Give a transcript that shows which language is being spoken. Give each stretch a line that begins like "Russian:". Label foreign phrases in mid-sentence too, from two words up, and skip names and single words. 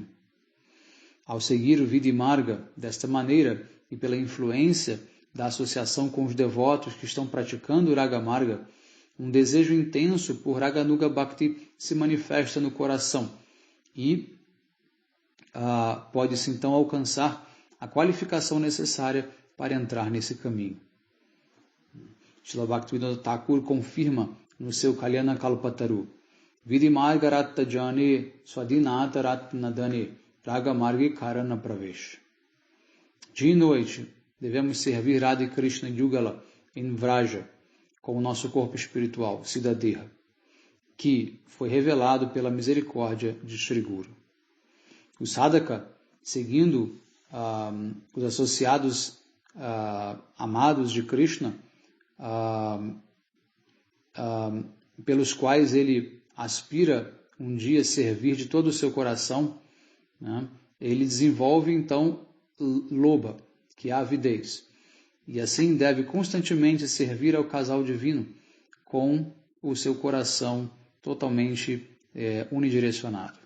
Portuguese: Ao seguir o Vidhi Marga desta maneira e pela influência da associação com os devotos que estão praticando o Raga Marga, um desejo intenso por Raganuga Bhakti se manifesta no coração e pode-se então alcançar a qualificação necessária para entrar nesse caminho. Srila Bhaktivinoda Thakur confirma no seu Kalyana Kalpataru:
Bangla: বিধি মার্গ রত জনে স্বাধীনতা রত্নদানে রাগ মার্গ করাণ প্রবেশ.
Portuguese: Dia e noite devemos servir Radha e Krishna Yugala em Vraja com o nosso corpo espiritual, Siddha Deha, que foi revelado pela misericórdia de Shri Guru. O sadhaka, seguindo os associados amados de Krishna, pelos quais ele aspira um dia servir de todo o seu coração, né, ele desenvolve então loba, que é a avidez, e assim deve constantemente servir ao casal divino com o seu coração totalmente unidirecionado.